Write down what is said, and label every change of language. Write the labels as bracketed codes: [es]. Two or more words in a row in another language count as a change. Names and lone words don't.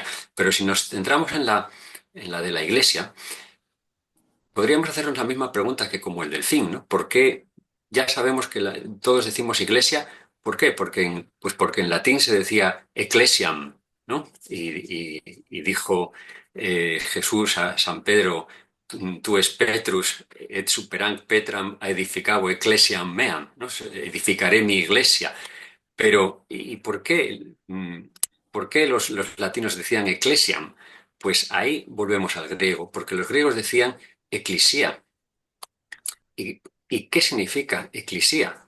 [es] Pero si nos centramos en la de la iglesia, podríamos hacernos la misma pregunta que como el delfín, ¿no? ¿Por qué ya sabemos que todos decimos iglesia? ¿Por qué? Pues porque en latín se decía ecclesiam, ¿no? Y dijo Jesús a San Pedro, [la] tu es Petrus, et superam Petram edificabo ecclesiam meam, [es] ¿no? Edificaré mi iglesia. Pero, ¿y por qué? ¿Por qué los latinos decían ecclesiam? Pues ahí volvemos al griego, porque los griegos decían eclisía. ¿Y qué significa eclisía?